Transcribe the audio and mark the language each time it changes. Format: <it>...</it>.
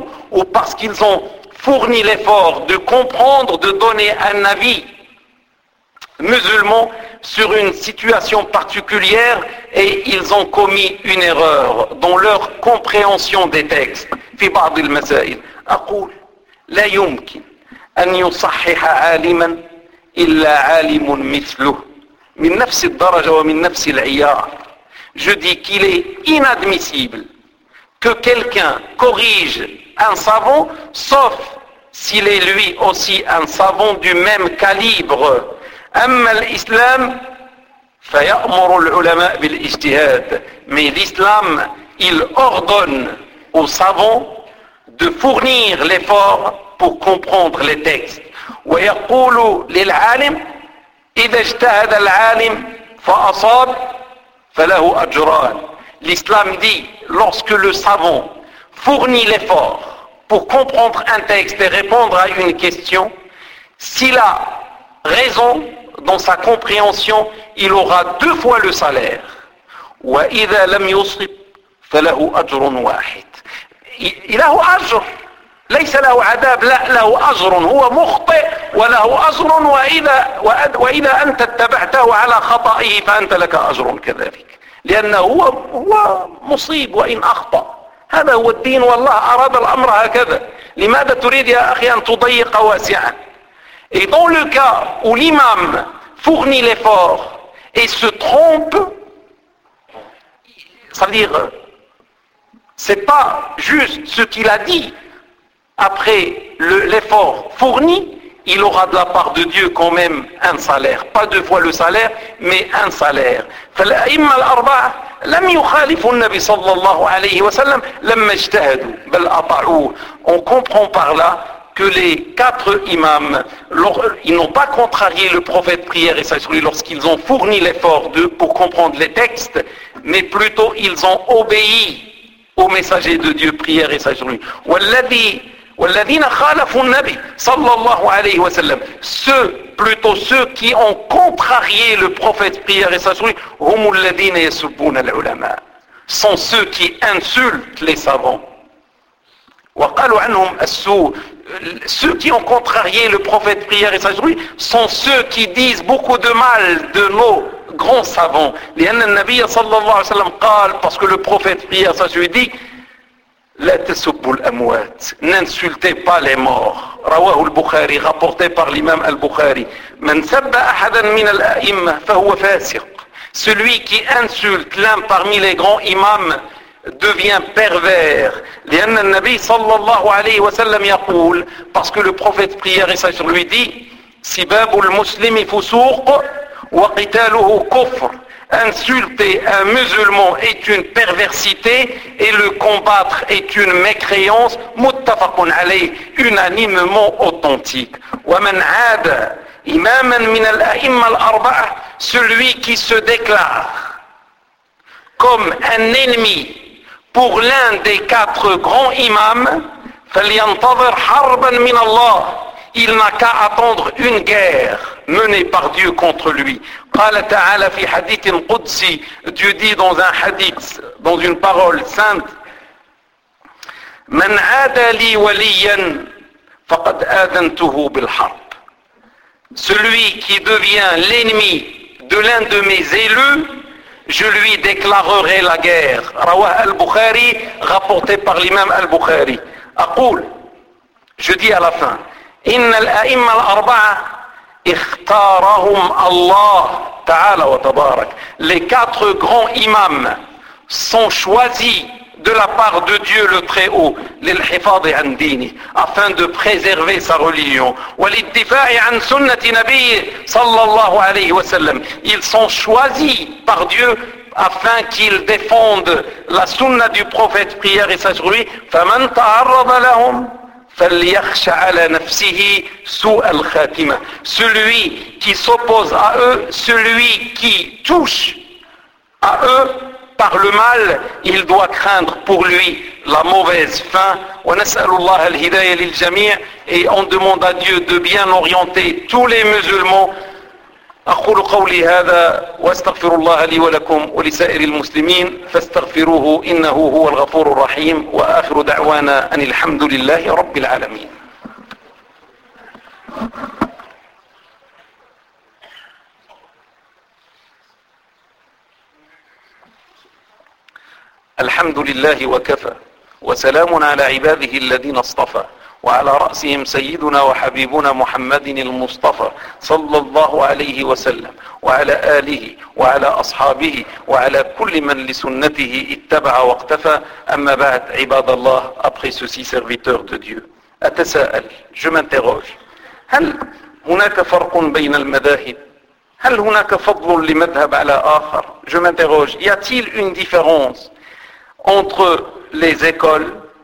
<fr>Ou parce qu'ils ont fourni l'effort de comprendre, de donner un avis musulman sur une situation particulière et ils ont commis une erreur dans leur compréhension des textes.</fr> <ar>Fi ba'd al-masa'il. Aqul la yumkin an yusahhiha 'aliman إلا عالم مثله من نفس الدرجة ومن نفس العيار.</ar> <fr>Je dis qu'il est inadmissible que quelqu'un corrige un savant sauf s'il est lui aussi un savant du même calibre.</fr> <ar>أما الإسلام فيأمر العلماء بالاجتهاد.</ar> <fr>Mais l'islam, il ordonne aux savants de fournir l'effort pour comprendre les textes.</fr> <ar>ويقول للعالم إذا اجتهد العالم فأصاب فله أجران.</ar> <fr>L'islam dit, lorsque le savant fournit l'effort pour comprendre un texte et répondre à une question, s'il a raison dans sa compréhension, il aura deux fois le salaire.</fr> <ar>وإذا لم يصب فله أجر واحد. له أجر ليس له عذاب, لا له أجر. هو مخطئ وله أجر, وإذا أنت اتبعته على خطئه فأنت لك أجر كذلك, لأنه هو مصيب وإن أخطأ. هذا هو الدين, والله أراد الأمر هكذا. لماذا تريد يا أخي أن تضيق واسعا؟</ar> <fr>Et dans le cas où l'imam fournit l'effort et se trompe, ça veut dire c'est pas juste ce qu'il a dit. Après l'effort fourni, il aura de la part de Dieu quand même un salaire. Pas deux fois le salaire, mais un salaire.</fr> <ar>فالأئمة الأربعة لم يخالفوا النبي صلى الله عليه وسلم لما اجتهدوا بل أطاعوه.</ar> <fr>On comprend par là que les quatre imams, ils n'ont pas contrarié le prophète prière et salut lorsqu'ils ont fourni l'effort d'eux pour comprendre les textes, mais plutôt ils ont obéi au messager de Dieu prière et salut.</fr> <ar>والذين خالفوا النبي صلى الله عليه وسلم</ar> <fr>ceux qui ont contrarié le prophète prière et salut</fr> <ar>هم الذين يسبون العلماء</ar> <fr>sont ceux qui insultent les savants.</fr> <ar>وقالوا عنهم السوء</ar> <fr>ceux qui ont contrarié le prophète prière et salut sont ceux qui disent beaucoup de mal de nos grands savants.</fr> <ar>لأن النبي صلى الله عليه وسلم قال</ar> <fr>parce que le prophète prière et salut dit</fr> <ar>لا تسبوا الأموات</ar> <fr>n'insultez pas les morts.</fr> <ar>رواه البخاري</ar> <fr>rapporté par l'imam al-Bukhari.</fr> <ar>من سب أحدا من الأئمة فهو فاسق.</ar> <fr>Celui qui insulte l'un parmi les grands imams devient pervers.</fr> <ar>لأن النبي صلى الله عليه وسلم يقول</ar> <fr>parce que le prophète prière et salut lui dit</fr> <ar>سباب المسلم فسوق وقتاله كفر.</ar> <fr>Insulter un musulman est une perversité et le combattre est une mécréance.</fr> <ar>Muttafaqun alayh,</ar> <fr>unanimement authentique.</fr> <ar>Wa man 'ada imaman min al-a'imma al-arba'a,</ar> <fr>celui qui se déclare comme un ennemi pour l'un des quatre grands imams,</fr> <ar>falyantadhir harban min Allah,</ar> <fr>il n'a qu'à attendre une guerre menée par Dieu contre lui.</fr> <ar>قال تعالى في حديث قدسي,</ar> <fr>Dieu dit dans un hadith, dans une parole sainte,</fr> <ar>من عادى لي وليا فقد آذنته بالحرب.</ar> <fr>Celui qui devient l'ennemi de l'un de mes élus, je lui déclarerai la guerre.</fr> <ar>رواه</ar> <fr>البخاري rapporté par l'imam البخاري.</fr> <ar>أقول,</ar> <fr>je dis à la fin,</fr> <ar>إن الأئمة الأربعة اختارهم الله تعالى وتبارك.</ar> <fr>Les quatre grands imams sont choisis de la part de Dieu le Très-Haut</fr> <ar>للحفاظ عن دينه</ar> <fr>afin de préserver sa religion</fr> <ar>وللدفاع عن سنة نبيه صلى الله عليه وسلم.</ar> <fr>Ils sont choisis par Dieu afin qu'ils défendent la sunna du prophète prière et salut sur lui.</fr> <ar>فمن تعرض لهم فليخش على نفسه سوء الخاتمة.</ar> <fr>Celui qui s'oppose à eux, celui qui touche à eux par le mal, il doit craindre pour lui la mauvaise fin.</fr> <ar>ونسأل الله الهداية للجميع,</ar> <fr>et on demande à Dieu de bien orienter tous les musulmans.</fr> <ar>أقول قولي هذا واستغفر الله لي ولكم ولسائر المسلمين فاستغفروه إنه هو الغفور الرحيم وآخر دعوانا أن الحمد لله رب العالمين. الحمد لله وكفى وسلام على عباده الذين اصطفى وعلى رأسهم سيدنا وحبيبنا محمد المصطفى صلى الله عليه وسلم وعلى آله وعلى أصحابه وعلى كل من لسنته اتبع واقتفى. أما بعد, عباد الله,</ar> <fr>après ceci, serviteur de Dieu,</fr> <ar>أتساءل,</ar> <fr>je m'interroge,</fr> <ar>هل هناك فرق بين المذاهب؟ هل هناك فضل لمذهب على آخر؟</ar> <fr>Je m'interroge, y a-t-il une différence entre les écoles?</fr>